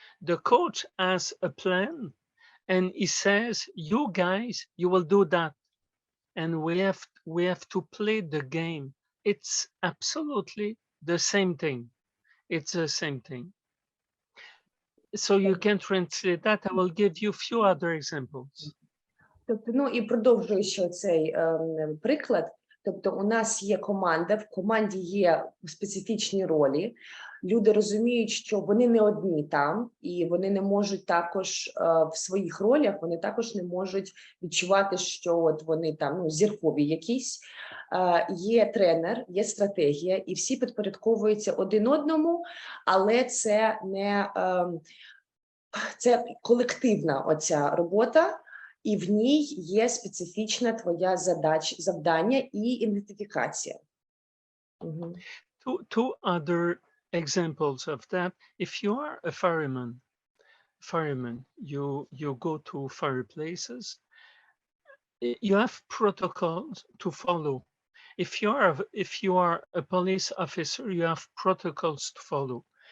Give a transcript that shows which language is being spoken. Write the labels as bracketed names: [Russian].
[English] The coach has a plan and he says, you guys, you will do that. And we have to play the game. It's absolutely the same thing. It's the same thing. So you can translate that. I will give you a few other examples. [Ukrainian] Тобто, ну і продовжуючи цей приклад, тобто у нас є команда, в команді є специфічні ролі, люди розуміють, що вони не одні там, і вони не можуть також в своїх ролях, вони також не можуть відчувати, що от вони там, ну, зіркові якісь. Є тренер, є стратегія, і всі підпорядковуються один одному, але це не це колективна оця робота, і в ній є специфічна твоя завдання і ідентифікація. [English] Two other examples of that. If you are a fireman, you go to fireplaces, you have protocols to follow. If you are a police officer, you have protocols to follow.